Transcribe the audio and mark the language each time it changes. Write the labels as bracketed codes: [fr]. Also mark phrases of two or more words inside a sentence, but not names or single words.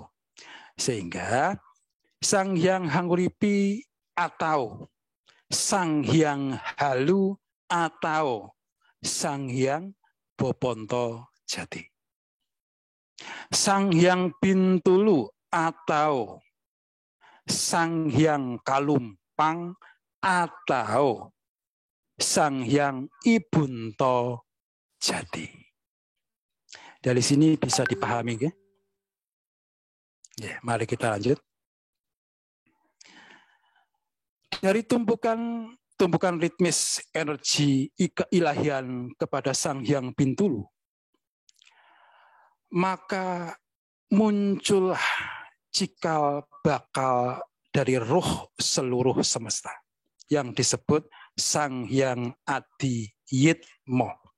[id] Sehingga Sang Hyang Hanguripi atau Sang Hyang Halu atau Sang Hyang Boponto Jati. Sang Hyang Bintulu atau Sang Hyang Kalumpang atau Sang Hyang Ibunto Jati. Dari sini bisa dipahami, ya? Ya, mari kita lanjut. Dari tumpukan ritmis energi keilahian kepada Sang Hyang Bintulu, maka muncullah cikal bakal dari roh seluruh semesta yang disebut Sang Hyang Adi Yitmo.